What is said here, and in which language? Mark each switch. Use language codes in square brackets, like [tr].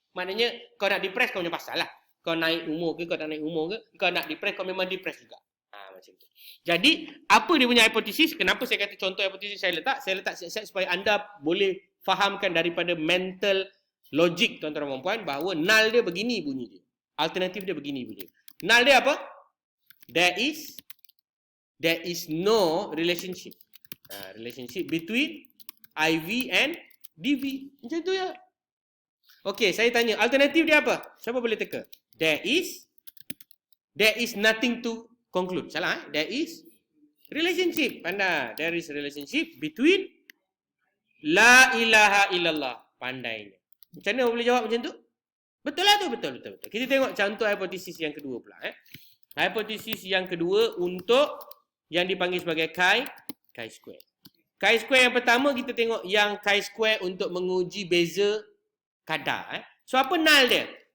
[ms] Maknanya kau nak depres kau punya pasal lah. Kau naik umur ke, kau tak naik umur ke, kau nak depres kau memang depres juga. Macam tu. Jadi, apa dia punya hipotesis? Kenapa saya kata contoh hipotesis saya letak? Saya letak siap-siap supaya anda boleh fahamkan daripada mental logik tuan-tuan dan puan-puan bahawa null dia begini bunyi dia. Alternatif dia begini bunyi. Null dia apa? [en] There is no relationship. Relationship between IV and DV. [ms] Macam tu ya. Okey, saya tanya. Alternatif dia apa? Siapa boleh teka? [en] There is nothing to conclude. [ms] Salah [en] There is relationship. [ms] Pandai. [en] There is relationship between la ilaha illallah. [ms] Pandainya. Macam mana boleh jawab macam tu? Betul lah tu. Betul. Kita tengok contoh hipotesis yang kedua pula. Hipotesis yang kedua untuk yang dipanggil sebagai chi-square. Chi-square yang pertama kita tengok yang chi-square untuk menguji beza kadar. So apa null dia?